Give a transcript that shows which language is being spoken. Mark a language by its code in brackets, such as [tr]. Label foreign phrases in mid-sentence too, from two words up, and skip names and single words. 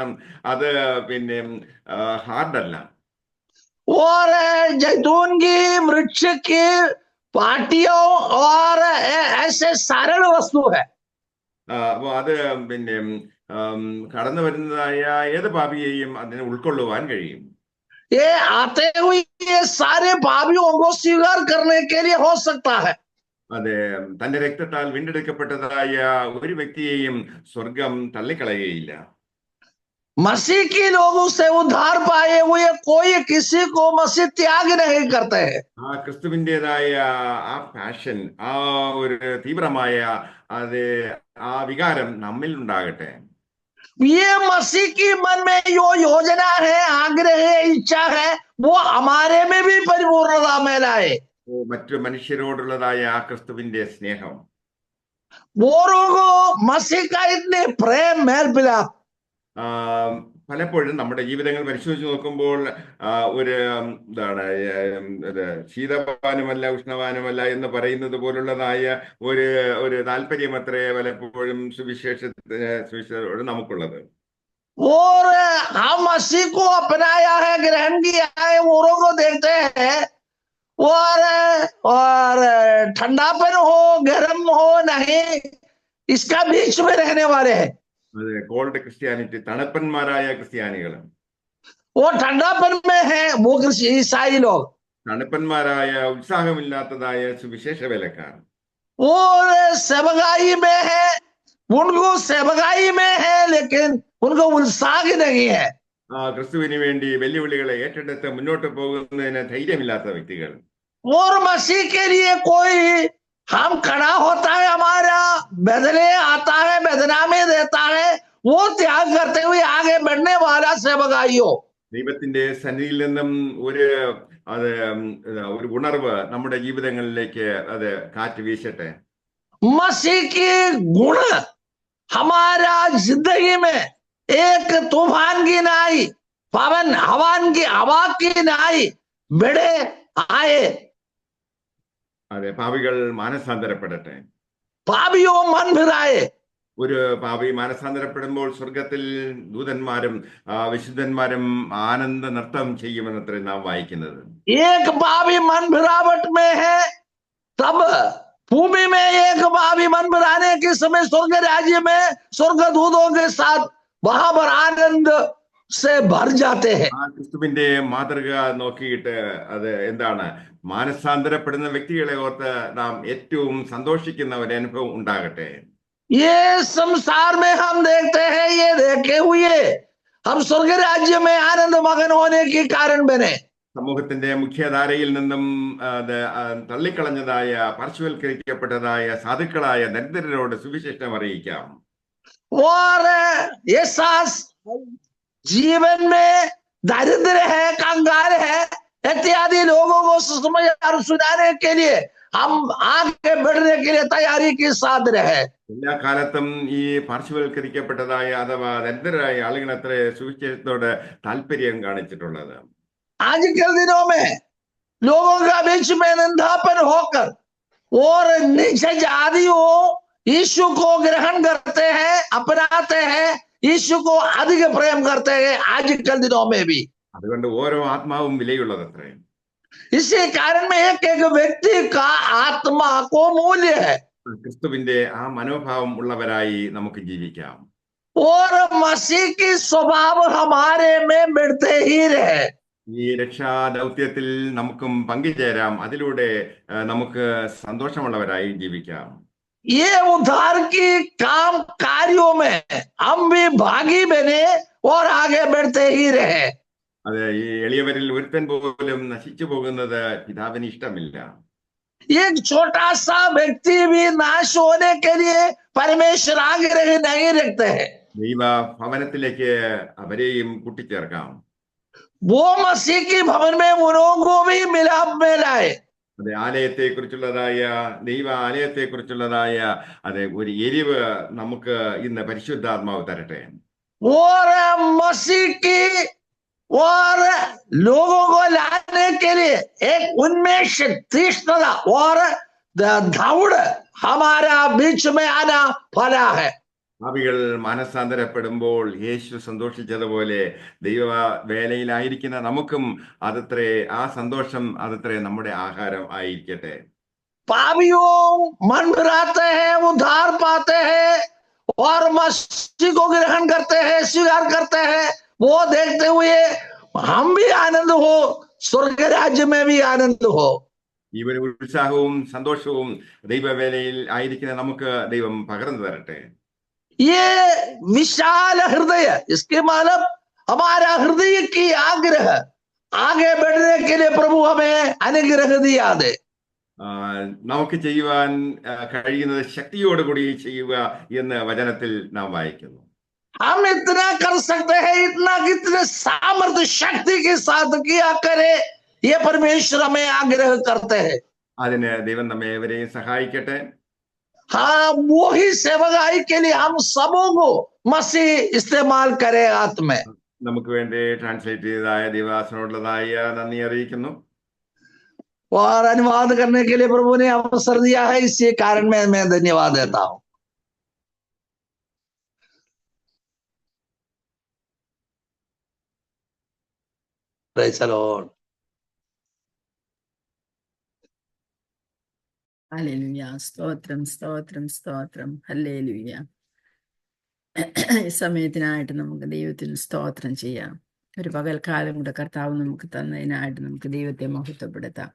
[ml] അത് പിന്നെ ഹാർഡല്ല. [hi] और जैतून की वृक्ष की पाटियों और ऐसे सरल वस्तु है। [ml] അപ്പൊ അത് പിന്നെ കടന്നു വരുന്നതായ ഏത് പാപിയെയും അതിനെ ഉൾക്കൊള്ളുവാൻ കഴിയും. [hi] ये आते हुए ये सारे पापियों को स्वीकार करने के लिए हो सकता है। [ml] അതെ, തന്റെ രക്തത്താൽ വീണ്ടെടുക്കപ്പെട്ടതായ ഒരു വ്യക്തിയെയും സ്വർഗം തള്ളിക്കളയുകയില്ല. [hi] मसीह के लोगों से उद्धार पाए हुए कोई किसी को मसीह त्याग नहीं करते हैं। [ml] ആ ക്രിസ്തുവിൻ്റെതായ ആ പാഷൻ, ആ ഒരു തീവ്രമായ അത് ആ വികാരം നമ്മിൽ ഉണ്ടാകട്ടെ. [hi] ये मसीह की मन में जो योजना है, आग्रह है, इच्छा है, वो हमारे में भी परिपूर्णता में लाए। [ml] മറ്റു മനുഷ്യരോടുള്ളതായ ആ ക്രിസ്തുവിന്റെ സ്നേഹം [hi] औरों को मसीह का इतने प्रेम मेल मिला। [ml] പലപ്പോഴും നമ്മുടെ ജീവിതങ്ങൾ പരിശോധിച്ച് നോക്കുമ്പോൾ ഒരു എന്താണ് ശീതവാനുമല്ല ഉഷ്ണവാനുമല്ല എന്ന് പറയുന്നത് പോലുള്ളതായ ഒരു ഒരു താല്പര്യം അത്രേ പലപ്പോഴും സുവിശേഷത്തോട് നമുക്കുള്ളത്. [hi] और हम मसीह को अपनाया है, ग्रहण किया है, औरों को देखते हैं और ठंडापन हो गर्म हो नहीं, इसका बीच में रहने वाले हैं। [ml] അതെ, [en] cold Christianity, [ml] തണുപ്പന്മാരായ ക്രിസ്ത്യാനികളും. [hi] वो ठंडापन में है वो ईसाई लोग, [ml] തണുപ്പന്മാരായ ഉത്സാഹമില്ലാത്തതായ സുവിശേഷ വേലക്കാർ. [hi] वो सेवकाई में है, उनको सेवकाई में है लेकिन उनको उत्साह नहीं है। [ml] ക്രിസ്തുവിന് വേണ്ടി വെല്ലുവിളികളെ ഏറ്റെടുത്ത് മുന്നോട്ട് പോകുന്നതിന് ധൈര്യമില്ലാത്ത വ്യക്തികൾ. [hi] और मसीह के लिए कोई हम खड़ा होता है, हमारा बदले आता है, बदनामी देता है, वो त्याग करते हुए आगे बढ़ने वाला सेवकाइयों। [ml] ദൈവത്തിന്റെ സന്നിധിയിൽ നിന്നും ഒരു ഉണർവ് നമ്മുടെ ജീവിതങ്ങളിലേക്ക് അത് കാറ്റ് വീശട്ടെ. [hi] मसीह की गुण हमारा जिंदगी में एक तूफान की नाई, पवन हवा की नाई बड़े आए। [ml] അതെ, പാപികൾ മാനസാന്തരപ്പെടട്ടെ. [hi] पापियों मन फिराए। [ml] ഒരു പാപി മാനസാന്തരപ്പെടുമ്പോൾ സ്വർഗത്തിൽ ദൂതന്മാരും വിശുദ്ധന്മാരും ആനന്ദ നൃത്തം ചെയ്യുമെന്നത്രേ നാം വായിക്കുന്നത്. [hi] एक पापी मन फिरावट में है, तब भूमि में एक पापी मन फिराने के समय स्वर्ग राज्य में स्वर्ग दूतों के साथ वहां पर आनंद से भर जाते हैं. [ml] ക്രിസ്തുവിന്റെ മാതൃക നോക്കിയിട്ട് അത് എന്താണ്, മാനസാന്തരപ്പെടുന്ന വ്യക്തികളെ ഓർത്ത് നാം ഏറ്റവും സന്തോഷിക്കുന്ന ഒരു അനുഭവം ഉണ്ടാകട്ടെ. [hi] ये संसार में हम देखते हैं, ये देखे हुए हम स्वर्ग राज्य में आनंद मगन होने के कारण बने. [ml] സമൂഹത്തിന്റെ മുഖ്യധാരയിൽ നിന്നും തള്ളിക്കളഞ്ഞതായ പാർശ്വവൽക്കരിക്കപ്പെട്ടതായ സാധുക്കളായ ദരിദ്രരോട് സുവിശേഷം അറിയിക്കാം. [hi] और ये सास जीवन में दरिद्र है, कंगाल है इत्यादि लोगों को सुसमाचार सुनाने के लिए हम आगे बढ़ने के लिए तैयारी के साथ रहे. [ml] എല്ലാ കാലത്തും ഈ പാർശ്വവൽക്കരിക്കപ്പെട്ടതായ അഥവാ ദരിദ്രരായ ആളുകൾ അത്ര സുവിശേഷത്തോട് താല്പര്യം കാണിച്ചിട്ടുള്ളത്. [hi] आजकल दिनों में लोगों का बीच में निंदापन होकर और नीच जातियों यीशु को ग्रहण करते हैं, अपनाते हैं, यीशु को अधिक प्रेम करते हैं आजकल दिनों में भी. [ml] അതുകൊണ്ട് ഓരോ ആത്മാവും വിലയുള്ളതത്രേ. [hi] इसी कारण में एक एक व्यक्ति का आत्मा को मूल्य है. [ml] ക്രിസ്തുവിന്റെ ആ മനോഭാവം ഉള്ളവരായി നമുക്ക് ജീവിക്കാം. [hi] और मसीह की स्वभाव हमारे में बढ़ते ही रहे. [ml] ഈ രക്ഷാ ദൗത്യത്തിൽ നമുക്കും പങ്കുചേരാം. അതിലൂടെ നമുക്ക് സന്തോഷമുള്ളവരായി ജീവിക്കാം. [hi] ये उद्धार की काम कार्यों में हम भी भागी बने और आगे बढ़ते ही रहे. [ml] അതെ, ഈ എളിയവരിൽ ഒരുത്തൻ പോലും നശിച്ചു പോകുന്നത് പിതാവിന് ഇഷ്ടമില്ല. [hi] एक छोटा सा व्यक्ति भी नाश होने के लिए परमेश्वर आग्रह नहीं रखते हैं। [ml] ദൈവ ഭവനത്തിലേക്ക് അവരെയും കൂട്ടിച്ചേർക്കാം. [hi] वो मसीह की भवन में उन्हों को भी मिलाप में लाए. [ml] അതെ, ആലയത്തെക്കുറിച്ചുള്ളതായ ദൈവ ആലയത്തെക്കുറിച്ചുള്ളതായ അതെ ഒരു എരിവ് നമുക്ക് ഇന്ന് പരിശുദ്ധാത്മാവ് തരട്ടെ. [hi] और मसीह की और लोगों को लाने के लिए एक उन्मेष, तीक्ष्णता और दौड़ हमारा बीच में आना फला है. [ml] പാപികൾ മനസ്സാന്തരപ്പെടുമ്പോൾ യേശു സന്തോഷിച്ചതുപോലെ ദൈവ വേലയിലായിരിക്കുന്ന നമുക്കും അതത്രേ ആ സന്തോഷം അതത്രേ നമ്മുടെ ആഹാരം ആയിരിക്കട്ടെ. [hi] पापियों मन फिराते हैं, उद्धार पाते हैं और मसीह को ग्रहण करते हैं, स्वीकार करते हैं. वो देखते हुए हम भी आनंद हो, स्वर्ग राज्य में भी आनंद हो. [ml] ഈ ഒരു ഉത്സാഹവും സന്തോഷവും ദൈവവേലയിൽ ആയിരിക്കുന്ന നമുക്ക് ദൈവം പകർന്നു തരട്ടെ. [hi] ये विशाल हृदय, इसके मतलब हमारा हृदय की आग्रह आगे बढ़ने के लिए प्रभु हमें अनुग्रह दिया दे. [ml] നമുക്ക് ചെയ്യുവാൻ കഴിയുന്നത് ശക്തിയോടുകൂടി ചെയ്യുക എന്ന് വചനത്തിൽ നാം വായിക്കുന്നു. [hi] हम इतना कर सकते हैं, इतना कितने सामर्थ्य शक्ति के साथ किया करे, ये परमेश्वर हमें आग्रह करते हैं. [ml] അതിന് ദൈവം നമ്മെ ഏവരെയും സഹായിക്കട്ടെ. [hi] हाँ, वो ही सेवकाई के लिए हम सबों को मसीह इस्तेमाल करे हाथ में. [ml] നമുക്ക് വേണ്ടി ട്രാൻസ്ലേറ്റ് ചെയ്തതായ ദൈവദാസനോടുള്ളതായ നന്ദി അറിയിക്കുന്നു. [hi] और अनुवाद करने के लिए प्रभु ने अवसर दिया है, इसी कारण मैं धन्यवाद देता हूं. [en] Praise the Lord. [ml] ഹല്ലേലൂയ. സ്തോത്രം സ്തോത്രം സ്തോത്രം. ഹല്ലേലൂയ. ഈ സമയത്തിനായിട്ട് നമുക്ക് ദൈവത്തിന് സ്തോത്രം ചെയ്യാം. ഒരു പകൽക്കാലം കൂടെ കർത്താവ് നമുക്ക് തന്നതിനായിട്ട് നമുക്ക് ദൈവത്തെ മഹത്വപ്പെടുത്താം.